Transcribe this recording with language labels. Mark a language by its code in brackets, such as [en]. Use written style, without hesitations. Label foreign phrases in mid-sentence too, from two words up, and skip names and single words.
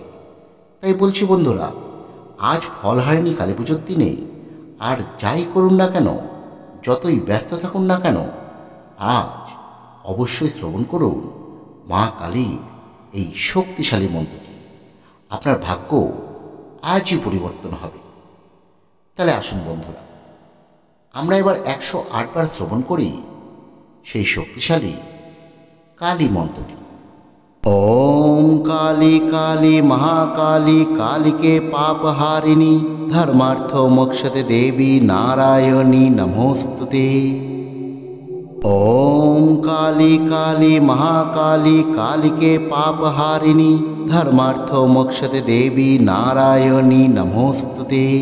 [bn] তাই বলছি বন্ধুরা, আজ ফল হারিণী কালী পুজোর দিনে আর যাই করুন না কেন, যতই ব্যস্ত থাকুন না কেন, আজ অবশ্যই শ্রবণ করুন মা কালীর এই শক্তিশালী মন্ত্রটি। আপনার ভাগ্য আজই পরিবর্তন হবে। তাহলে আসুন বন্ধুরা, আমরা এবার 108 বার শ্রবণ করি সেই শক্তিশালী কালী মন্ত্রটি। [sa] ओम काली काली महाकाली कालिके पापहारिणी धर्मार्थो मोक्षते देवी नारायणी नमोस्तुते। ओम काली काली महाकाली कालिके पापहारिणी धर्मार्थो मोक्षते देवी नारायणी नमोस्तुते।